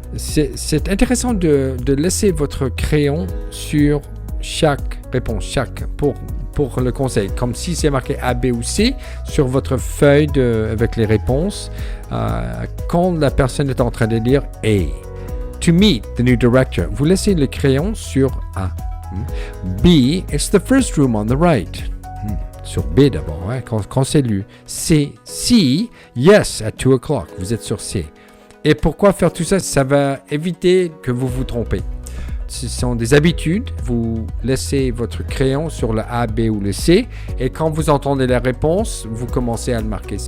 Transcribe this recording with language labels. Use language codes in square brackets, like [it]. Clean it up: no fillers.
[fr] C'est intéressant de laisser votre crayon sur chaque réponse, pour le conseil. Comme si c'est marqué A, B ou C sur votre feuille avec les réponses. Quand la personne est en train de dire A, [en] to meet the new director, [fr] vous laissez le crayon sur A. [en] B, it's the first room on the right. [fr] Sur B d'abord, quand c'est lu. C, [en] yes, at 2 o'clock. [fr] Vous êtes sur C. Et pourquoi faire tout ça? Ça va éviter que vous vous trompez. ce sont des habitudes. Vous laissez votre crayon sur le A, B ou le C et quand vous entendez la réponse, vous commencez à le marquer.